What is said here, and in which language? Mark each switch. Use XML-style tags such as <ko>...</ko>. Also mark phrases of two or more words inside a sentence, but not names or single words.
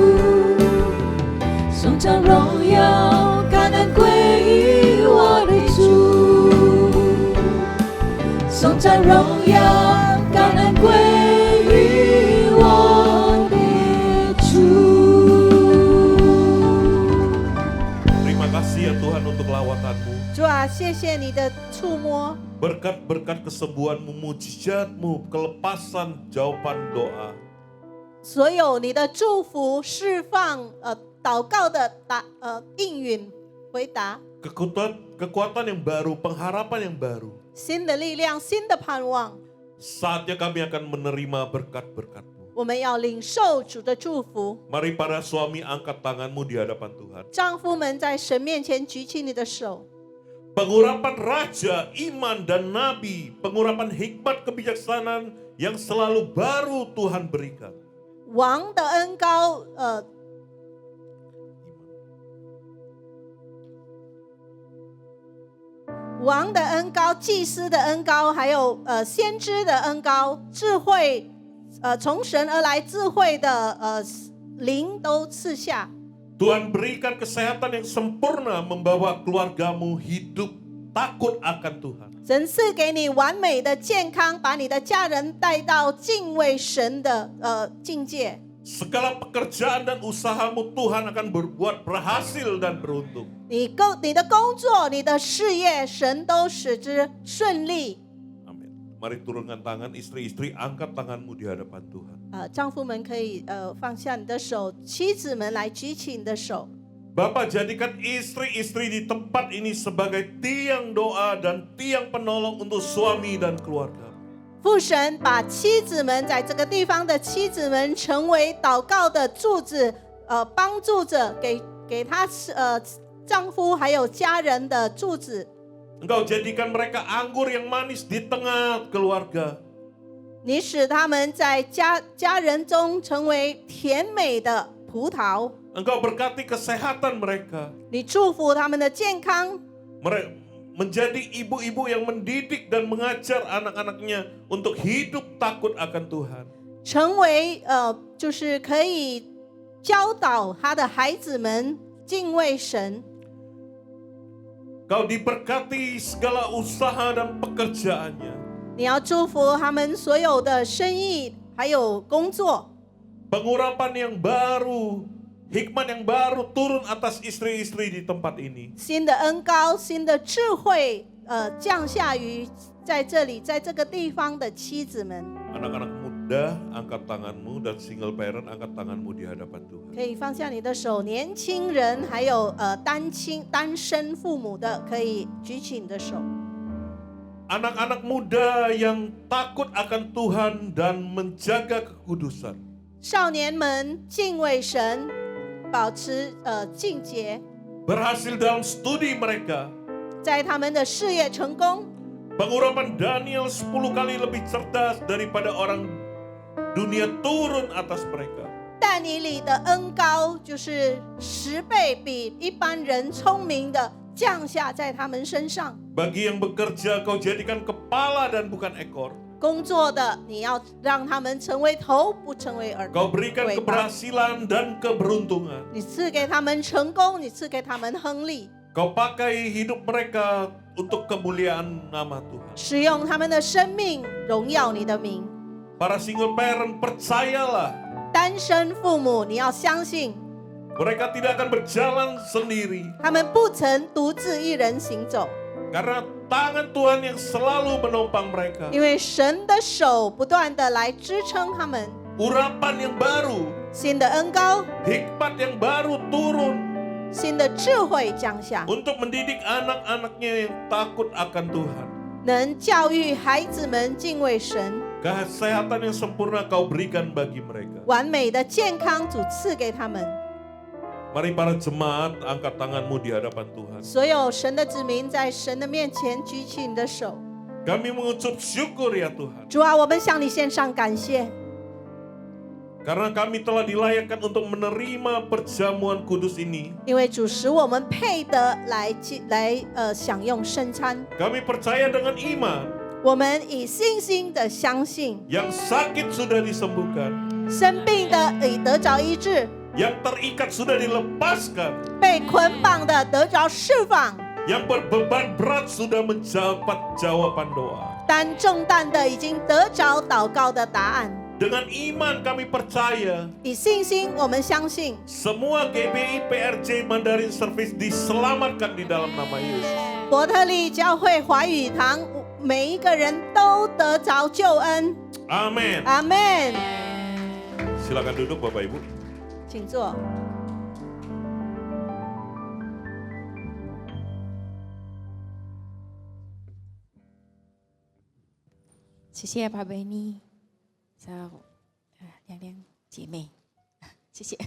<zh>颂赞荣耀，感恩归于我的主。颂赞荣耀，感恩归于我的主。</zh> <id>Terima kasih ya Tuhan untuk lawatan-Mu.</id> <zh>主啊，谢谢你的触摸，</zh> <id>Berkat-berkat kesembuhan-Mu, mujizat-Mu, kelepasan jawaban doa.</id> <zh>所有你的祝福、释放、祷告的应允、回答，</zh> <id>Kekuatan yang baru, pengharapan yang baru.</id> <zh>新的力量、新的盼望，</zh> <id>Saatnya kami akan menerima berkat-berkat-Mu.</id> <zh>我们要领受主的祝福。</zh> <id>Mari para suami angkat tanganmu di hadapan Tuhan.</id> <zh>丈夫们在神面前举起你的手，</zh> <id>Pengurapan raja, iman dan nabi, pengurapan hikmat kebijaksanaan yang selalu baru Tuhan berikan.</id> <zh>王的恩膏，王的恩膏、祭司的恩膏，还有先知的恩膏，智慧，从神而来智慧的灵都赐下。</zh> <id>Tuhan berikan kesehatan yang sempurna membawa keluargamu hidup takut akan Tuhan.</id> <zh>神赐给你完美的健康，把你的家人带到敬畏神的境界。</zh> <id>Segala pekerjaan dan usahamu Tuhan akan berbuat berhasil dan beruntung.</id> <zh>你的工作、你的事业，神都使之顺利。</zh> <id>Amin. Mari turunkan tangan, istri-istri angkat tanganmu di hadapan Tuhan.</id> <zh>丈夫们可以放下你的手，妻子们来举起你的手。</zh> <id>Bapak jadikan istri-istri di tempat ini sebagai tiang doa dan tiang penolong untuk suami dan keluarga.</id> <zh>父神把妻子们在这个地方的妻子们成为祷告的柱子，帮助着给他丈夫还有家人的柱子。</zh> <id>Engkau jadikan mereka anggur yang manis di tengah keluarga.</id> <zh>你使他们在家人中成为甜美的葡萄。</zh> <id>Engkau berkati kesehatan mereka.</id> <zh>你祝福他们的健康。</zh> <id>Menjadi ibu-ibu yang mendidik dan mengajar anak-anaknya untuk hidup takut akan Tuhan.</id> <zh>成为就是可以教导他的孩子们敬畏神。</zh> <id>Kau diberkati segala usaha dan pekerjaannya.</id> <zh>你要祝福他们所有的生意还有工作。</zh> <id>Pengurapan yang baru, hikmat yang baru turun atas istri-istri di tempat ini.</id> <zh>新的恩膏、新的智慧降下于在这里在这个地方的妻子们。</zh> <id>Anak-anak muda angkat tanganmu dan</id> <en>single parent</en> <id>angkat tanganmu di hadapan Tuhan.</id> <zh>可以放下你的手，年轻人还有单身父母的可以举起你的手。</zh> <id>Anak-anak muda yang takut akan Tuhan dan menjaga kekudusan.</id> <zh>少年们敬畏神，保持敬洁，</zh> <id>Berhasil dalam studi mereka.</id> <zh>在他们的事业成功。</zh> <id>Pengurapan Daniel 10 kali lebih cerdas daripada orang dunia turun atas mereka.</id> <zh>但以理的恩膏就是10倍比一般人聪明的降下在他们身上。</zh> <id>Bagi yang bekerja kau jadikan kepala dan bukan ekor.</id> <zh>工作的你要让他们成为头，不成为耳朵。</zh> <id>Kau berikan keberhasilan dan keberuntungan.</id> <zh>你赐给他们成功，你赐给他们亨利。</zh> <id>Kau pakai hidup mereka untuk kemuliaan nama Tuhan.</id> <zh>使用他们的生命荣耀你的名。</zh> <id>Para</id> <en>single parent</en> <id>percayalah.</id> <zh>单身父母你要相信，</zh> <id>Mereka tidak akan berjalan sendiri.</id> <zh>他们不曾独自一人行走，</zh> <id>Karena tangan Tuhan yang selalu menopang mereka.</id> <zh>因为神的手不断的来支撑他们。</zh> <id>Urapan yang baru,</id> <zh>新的恩膏，</zh> <id>hikmat yang baru turun</id> <zh>新的智慧降下，</zh> <id>untuk mendidik anak-anaknya yang takut akan Tuhan.</id> <zh>能教育孩子们敬畏神。</zh> <id>Kesehatan yang sempurna Kau berikan bagi mereka.</id> <zh>完美的健康主赐给他们。</zh> <id>Mari para jemaat angkat tanganmu di hadapan Tuhan.</id> <zh>所有神的子民在神的面前举起你的手。</zh> <id>Kami mengucap syukur ya Tuhan.</id> <zh>主啊，我们向你献上感谢，</zh> <id>Karena kami telah dilayakkan untuk menerima perjamuan kudus ini.</id> <zh>因为主使我们配得来享用圣餐。</zh> <id>Kami percaya dengan iman.</id> <zh>我们以信心的相信，</zh> <id>Yang sakit sudah disembuhkan.</id> <zh>生病的已得着医治，</zh> <id>Yang terikat sudah dilepaskan.</id> <zh>被捆绑的得着释放，</zh> <id>Yang berbeban berat sudah mendapat jawaban doa.</id> <zh>担重担的已经得着祷告的答案。</zh> <id>Dengan iman kami percaya</id> <zh>以信心，我们相信</zh> <id>semua GBI PRJ Mandarin Service diselamatkan di dalam nama Yesus.</id> <zh>伯特利教会华语堂每一个人都得着救恩。</zh> <id>Amin.</id> <zh>阿门。</zh> <id>Silakan duduk Bapak Ibu.</id> <zh>请坐。谢谢Pak Benny，亮亮姐妹，谢谢。</zh>